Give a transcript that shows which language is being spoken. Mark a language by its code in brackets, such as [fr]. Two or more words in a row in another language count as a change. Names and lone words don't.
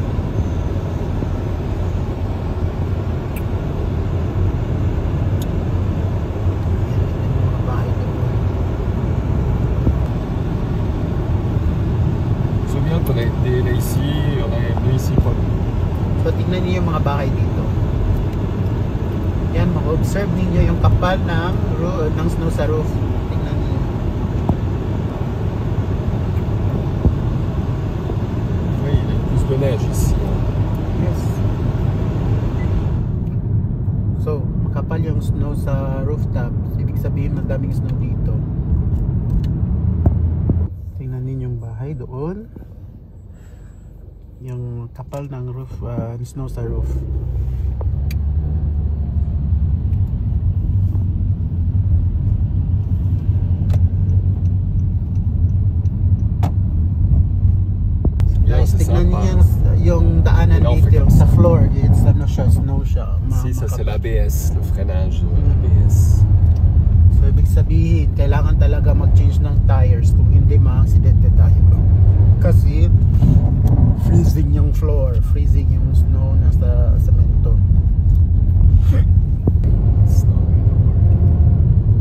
[fr] Je me souviens qu'on a été là ici, on est venu ici pour... [tl] So tignan niyo yung mga bahay dito. Yan, mag-observe ninyo yung kapal ng snow sa roof. Tignan niyo. [fr] Oui, il y a plus de neige ici. [en] Yes. [tl] So, makapal yung snow sa rooftop. Ibig sabihin, madaming snow dito. Tingnan ninyo yung bahay doon. Yung kapal ng roof, snow sa roof. Guys, tignan niyo yung daanan dito sa floor. [en] It's snow siya. [fr] Ici, ça c'est l'ABS, le freinage ABS. [tl] So, ibig sabihin, kailangan talaga mag-change ng tires. Kung hindi, ma-aksidente tayo. Kasi, freezing yung floor. Freezing yung snow nasa semento.